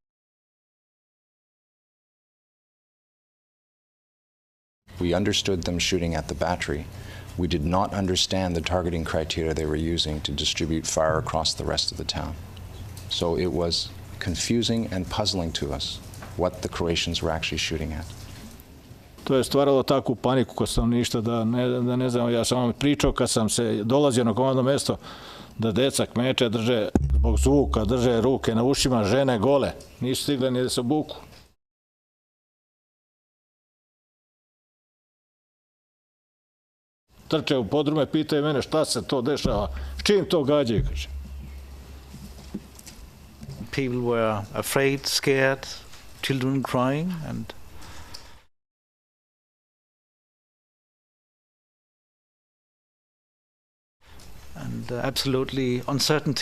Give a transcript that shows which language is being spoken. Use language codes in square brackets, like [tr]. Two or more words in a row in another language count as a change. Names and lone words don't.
[en] We understood them shooting at the battery. We did not understand the targeting criteria they were using to distribute fire across the rest of the town. So it was confusing and puzzling to us what the Croatians were actually shooting at. [sr] To je stvaralo takvu paniku kod stanovništva da ne znam, ja sam vam pričao kad sam se dolazio na komandno mesto da deca kmeče drže zbog zvuka, drže ruke na ušima, žene gole, nisu stigle ni da se obuku. Trče u podrume, pitaju mene šta se to dešava, s čim to gađaju, kaže. [en] People were afraid, scared, children crying, and absolutely uncertainty.